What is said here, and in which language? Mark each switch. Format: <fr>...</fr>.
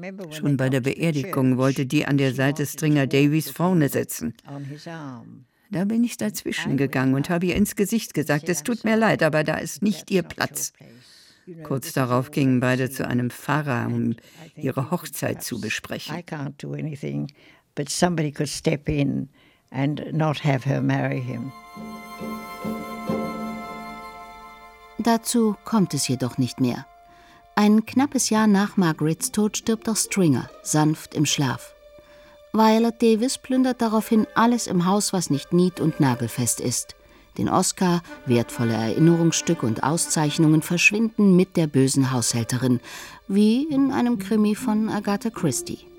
<de>Schon bei der Beerdigung wollte die an der Seite Stringer Davis vorne sitzen. Da bin ich dazwischen gegangen und habe ihr ins Gesicht gesagt, es tut mir leid, aber da ist nicht ihr Platz. Kurz darauf gingen beide zu einem Pfarrer, um ihre Hochzeit zu besprechen.</de> <en>I can't do anything, but somebody could step in and not have her marry him.</en> <de>Dazu kommt es jedoch nicht mehr. Ein knappes Jahr nach Margarets Tod stirbt auch Stringer, sanft im Schlaf. Viola Davis plündert daraufhin alles im Haus, was nicht nied- und nagelfest ist. Den Oscar, wertvolle Erinnerungsstücke und Auszeichnungen verschwinden mit der bösen Haushälterin, wie in einem Krimi von Agatha Christie.</de>